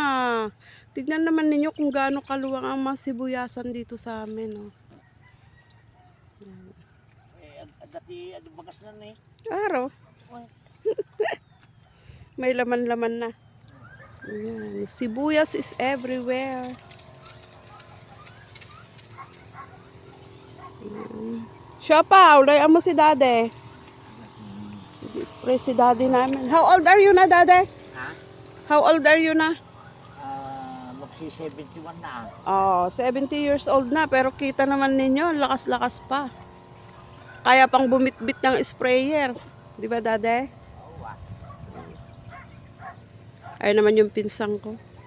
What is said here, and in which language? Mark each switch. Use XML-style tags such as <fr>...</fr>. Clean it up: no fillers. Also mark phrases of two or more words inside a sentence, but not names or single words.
<tl>Tignan naman ninyo kung gaano kaluwang ang mga sibuyasan dito sa amin. Oh. Yan. Dati bagas na eh. Araw, Uy, may laman-laman na. Yan.</tl> <en>Sibuyas is everywhere.</en> <tl>Siya pa, ulayan mo si Dade. Spray si Daddy namin.</tl> <en>How old are you na, Dade?</en> <tl>ha?</tl> <en>How old are you na?</en> <tl>Magsi 71 na. Oh, 70</tl> <en>years old</en> <tl>na, pero kita naman ninyo, lakas-lakas pa. Kaya pang bumitbit ng sprayer. Di ba, Dade? Oo ah. Ay naman yung pinsang ko.</tl>